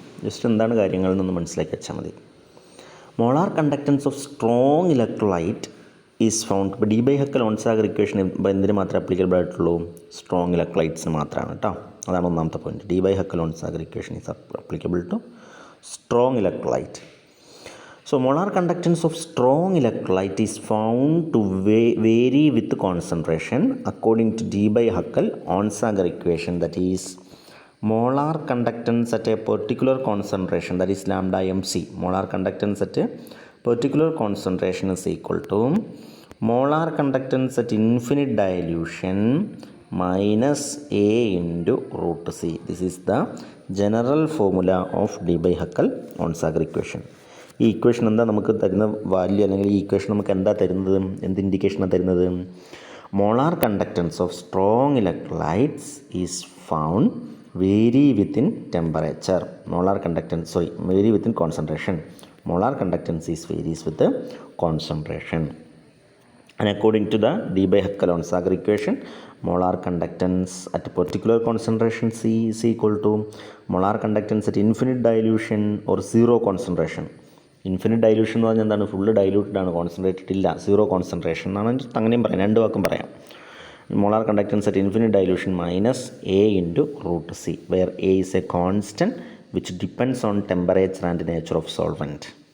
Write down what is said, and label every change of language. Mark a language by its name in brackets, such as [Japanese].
[Malayalam] Just എന്താണ് കാര്യങ്ങൾ എന്നൊന്ന് മനസ്സിലാക്കി വെച്ചാൽ മതി. [English] Molar conductance of strong electrolyte is found. [Malayalam] ഇപ്പോൾ ഡി ബൈ ഹക്കൽ ഓൺസാഗർ ഇക്വേഷൻ എന്തിന് മാത്രമേ അപ്ലിക്കബിൾ ആയിട്ടുള്ളൂ? സ്ട്രോങ് ഇലക്ട്രോലൈറ്റ്സിന് മാത്രമാണ് കേട്ടോ. അതാണ് ഒന്നാമത്തെ point. [English] Debye Huckel Onsager equation is applicable to strong electrolyte. So molar conductance of strong electrolyte is found to vary with concentration according to D by Huckel Onsager equation, that is molar conductance at a particular concentration, that is lambda mc. Molar conductance at a particular concentration is equal to molar conductance at infinite dilution minus A into root C. This is the general formula of D by Huckel Onsager equation. [Malayalam] ഈ equation എന്താ നമുക്ക് തരുന്ന value, അല്ലെങ്കിൽ ഈ equation നമുക്ക് എന്താ തരുന്നത്, എന്ത് ഇൻഡിക്കേഷനാണ് തരുന്നത്? [English] Molar conductance of strong electrolytes is found vary within temperature. Vary within concentration. Molar conductance is varies with concentration. And according to the D by Huckel Onsager equation, molar conductance at a particular concentration C is equal to molar conductance at infinite dilution or zero concentration. [Malayalam] Infinite dilution എന്ന് പറഞ്ഞാൽ എന്താണ്? Full diluted ആണ്, concentrated ഇല്ല, zero concentration എന്നാണ് അങ്ങനെയും പറയാം, രണ്ട് വാക്കും പറയാം. [English] Molar conductance at infinite dilution minus A into root C, where A is a constant which depends on temperature and nature of solvent.